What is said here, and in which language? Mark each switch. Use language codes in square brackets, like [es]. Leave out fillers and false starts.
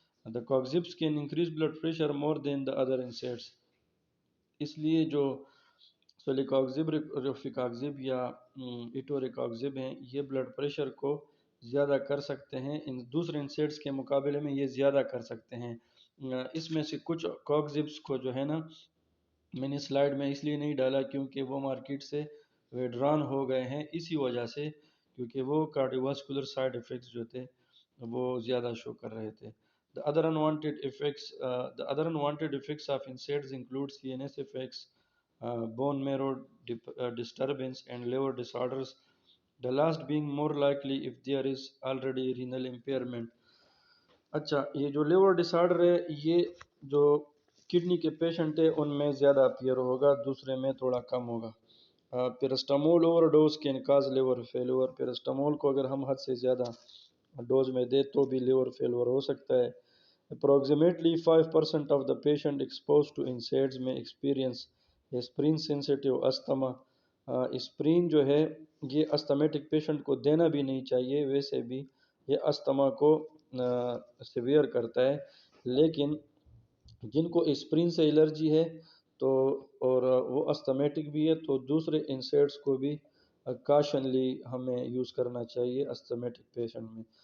[en] the coxibs can increase blood pressure more than the other NSAIDs, [ur] اس لیے جو سولیکاکزب، روفیکاکزب یا ایٹوریکاکزب ہیں یہ بلڈ پریشر کو زیادہ کر سکتے ہیں، ان دوسرے انسیڈس کے مقابلے میں یہ زیادہ کر سکتے ہیں. اس میں سے کچھ کوگزبس کو جو ہے نا میں نے سلائیڈ میں اس لیے نہیں ڈالا کیونکہ وہ مارکیٹ سے ویڈران ہو گئے ہیں اسی وجہ سے، کیونکہ وہ کارڈیوواسکولر سائیڈ ایفیکٹس جو تھے وہ زیادہ شو کر رہے تھے. [en] The other unwanted effects of NSAIDs include CNS effects, bone marrow disturbance, and liver disorders. The last being more likely if there is already renal impairment. [ur] اچھا، یہ جو لیور ڈس آرڈر ہے یہ جو کڈنی کے پیشنٹ ہے ان میں زیادہ اپیئر ہوگا، دوسرے میں تھوڑا کم ہوگا. [en] paracetamol overdose can cause liver failure, [ur] پیرسٹامول کو اگر ہم حد سے زیادہ ڈوز میں دے تو بھی لیور فیلور ہو سکتا ہے. [en] Approximately 5% of the patient exposed to NSAIDs may experience aspirin sensitive asthma. [ur] Aspirin جو ہے یہ استمیٹک پیشنٹ کو دینا بھی نہیں چاہیے، ویسے بھی یہ استما کو سیویئر کرتا ہے، لیکن جن کو اسپرین سے الرجی ہے تو اور وہ استمیٹک بھی ہے تو دوسرے انسیڈس کو بھی کاشنلی ہمیں یوز کرنا چاہیے استمیٹک پیشنٹ میں.